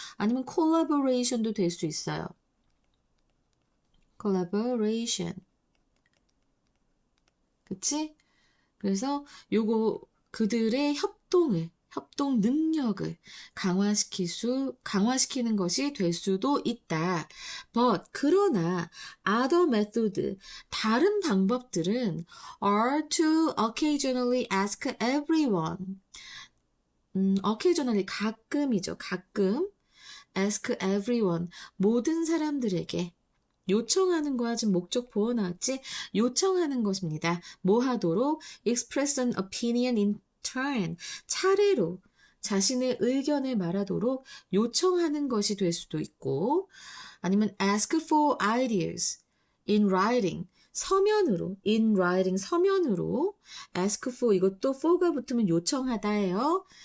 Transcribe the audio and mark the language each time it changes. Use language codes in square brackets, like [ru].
[ko] 아니면 collaboration도 될 수 있어요. collaboration. 그치? 그래서 요거 그들의 협동 능력을 강화시키는 것이 될 수도 있다. [en] But, [ko] 그러나, [en] other method, [ko] 다른 방법들은 [en] are to occasionally ask everyone. [ko] occasionally, 가끔이죠. 가끔. [en] ask everyone. [ko] 모든 사람들에게. 요청하는 거야. 지금 목적 보어 나왔지? 요청하는 것입니다. 뭐 하도록? [en] express an opinion in turn. [ko] 차례로 자신의 의견을 말하도록 요청하는 것이 될 수도 있고, 아니면 [en] ask for ideas in writing. [ko] 서면으로, [en] in writing, [ko] 서면으로 [en] ask for, [ko] 이것도 for가 붙으면 요청하다예요.